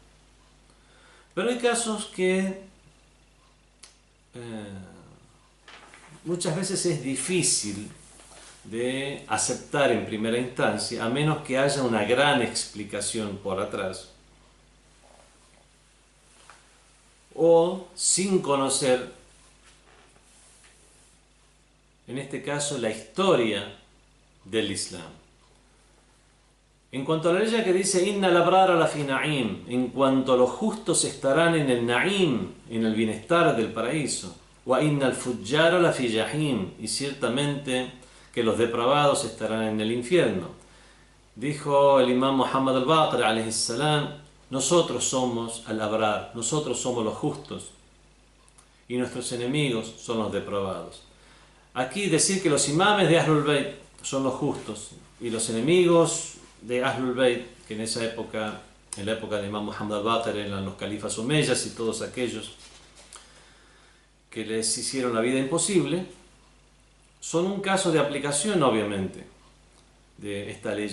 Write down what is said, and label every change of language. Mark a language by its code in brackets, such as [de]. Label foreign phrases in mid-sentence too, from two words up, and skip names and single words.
[es] Pero hay casos que muchas veces es difícil de aceptar en primera instancia, a menos que haya una gran explicación por atrás, o sin conocer, en este caso, la historia del Islam. En cuanto a la ley que dice [ar] إن الأبرار لفي نعيم, [es] en cuanto a los justos estarán en el na'im, en el bienestar del paraíso, [ar] وإن الفجار لفي جحيم, [es] y ciertamente que los depravados estarán en el infierno. Dijo el imam Muhammad al-Baqir [ar] عليه السلام: [es] nosotros somos al-abrar, nosotros somos los justos, y nuestros enemigos son los depravados. Aquí decir que los imames de Ahlul Bayt son los justos y los enemigos de Ahlul Bayt, que en esa época, en la época de Imam Muhammad al-Baqir, eran los califas omeyas y todos aquellos que les hicieron la vida imposible, son un caso de aplicación, obviamente, de esta ley.